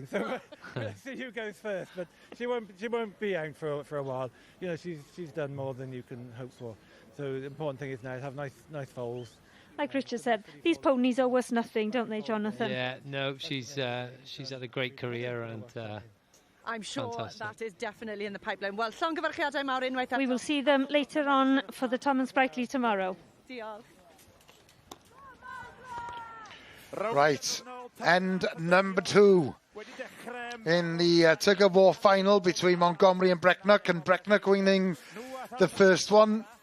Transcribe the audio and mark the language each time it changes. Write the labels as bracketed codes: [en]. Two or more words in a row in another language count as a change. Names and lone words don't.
[en] So let's see who goes first. But she won't be out for a while. You know, she's done more than you can hope for. So the important thing is now to have nice foals. Like Richard said, these ponies owe us nothing, don't they, Jonathan? Yeah, no, she's had a great career and. I'm sure that is definitely in the pipeline. Well, [cy] llongyfarchiadau mawr unwaith eto. [en] We will see them later on for the Tom and Sprightly tomorrow. [cy] Diolch. [en] Right, end number 2 in the tug-of-war final between Montgomery and Brecknock winning the first one.